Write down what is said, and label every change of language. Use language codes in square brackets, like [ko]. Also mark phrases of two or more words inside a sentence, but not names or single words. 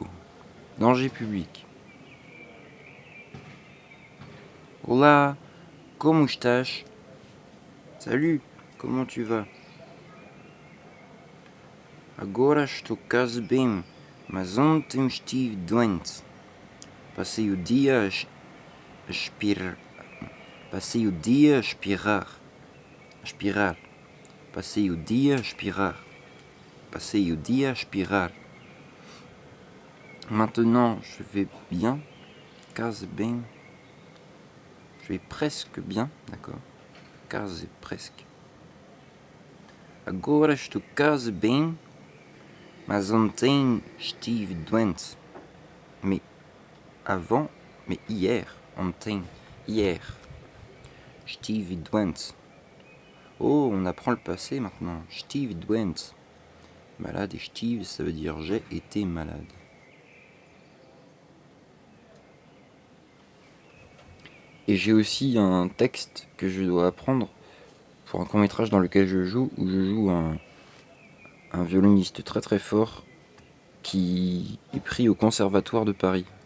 [fr] Danger public. [pt] Olá, como estás? [fr] Salut, comment tu vas? [pt] Agora estou quase bem, mas ontem estive doente. Passei o dia a espirrar. Passei o dia a espirrar. Aspirar. Passei o dia a espirrar. Passei o dia a espirrar. [fr] Maintenant, je vais bien, [pt] quase bem. [fr] Je vais presque bien, d'accord? [pt] Quase presque. Agora estou quase bem, mas ontem estive doente. [fr] Mais avant, mais hier, [pt] ontem, hier, estive doente. [fr] Oh, on apprend le passé maintenant. [pt] Estive doente. [fr] Malade et estive, ça veut dire j'ai été malade. Et j'ai aussi un texte que je dois apprendre pour un court-métrage dans lequel je joue, où je joue un violoniste très très fort qui est pris au Conservatoire de Paris.